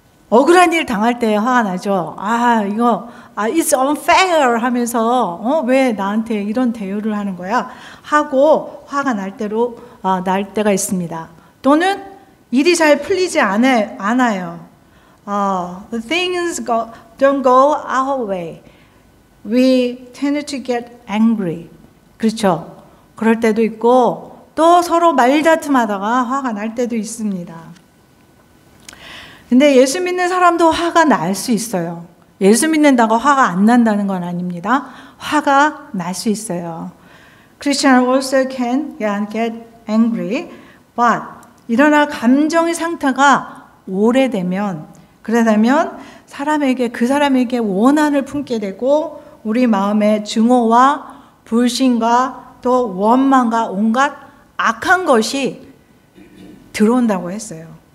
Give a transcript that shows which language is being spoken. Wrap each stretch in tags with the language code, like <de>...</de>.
<ko>억울한 일 당할 때 화가 나죠.</ko> <en>It's unfair</en> <ko>하면서 왜 나한테 이런 대우를 하는 거야? 하고 화가 날 때가 있습니다. 또는 일이 잘 풀리지 않아요.</ko> <en>The things don't go our way. We tend to get angry.</en> <ko>그렇죠? 그럴 때도 있고 또 서로 말다툼하다가 화가 날 때도 있습니다. 근데 예수 믿는 사람도 화가 날 수 있어요. 예수 믿는다고 화가 안 난다는 건 아닙니다. 화가 날 수 있어요.</ko> <en>Christians also can get angry, but</en> <ko>일어나 감정의 상태가 오래되면 그러다면 그 사람에게 원한을 품게 되고 우리 마음에 증오와 불신과 또 원망과 온갖 악한 것이 들어온다고 했어요.</ko>